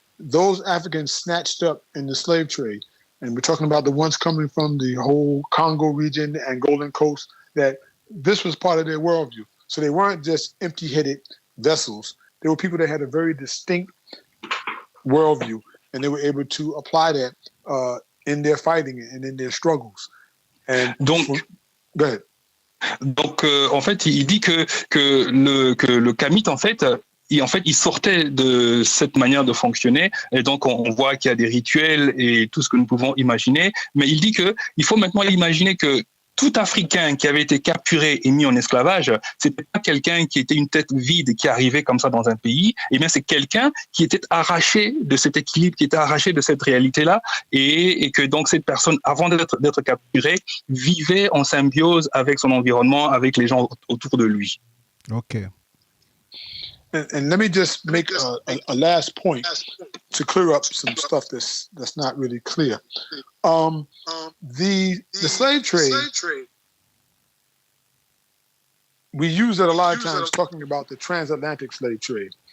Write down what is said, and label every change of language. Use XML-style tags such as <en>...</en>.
<en>those Africans snatched up in the slave trade, and we're talking about the ones coming from the whole Congo region, the Angolan coast, that this was part of their worldview. So they weren't just empty-headed vessels. They were people that had a very distinct worldview, and they were able to apply that in their fighting and in their struggles. And go ahead.</en> <fr>Donc, en fait, il dit que le Kamite, en fait, il sortait de cette manière de fonctionner, et donc on voit qu'il y a des rituels et tout ce que nous pouvons imaginer, mais il dit que il faut maintenant imaginer que tout Africain qui avait été capturé et mis en esclavage, c'était pas quelqu'un qui était une tête vide qui arrivait comme ça dans un pays, et bien c'est quelqu'un qui était arraché de cet équilibre, qui était arraché de cette réalité-là, et que donc cette personne, avant d'être capturée, vivait en symbiose avec son environnement, avec les gens autour de lui.</fr> <en>Ok. And let me just make a last point to clear up some stuff that's not really clear. The slave trade, we use it a lot of times talking about the transatlantic slave trade.</en>